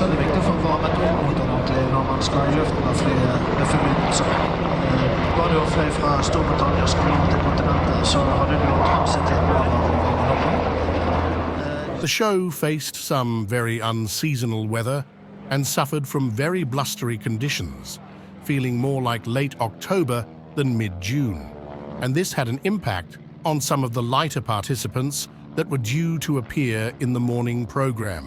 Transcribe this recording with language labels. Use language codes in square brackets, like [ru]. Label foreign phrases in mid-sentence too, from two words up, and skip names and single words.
[no] er det viktig å få varmet opp motoren ordentlig når man skal i luften og fly med forbindelse. Var du og fløy fra Storbritannia og skulle inn til kontinentet, så hadde du transittid over. [en] The show faced some very unseasonal weather and suffered from very blustery conditions, feeling more like late October than mid-June. And this had an impact on some of the lighter participants that were due to appear in the morning program.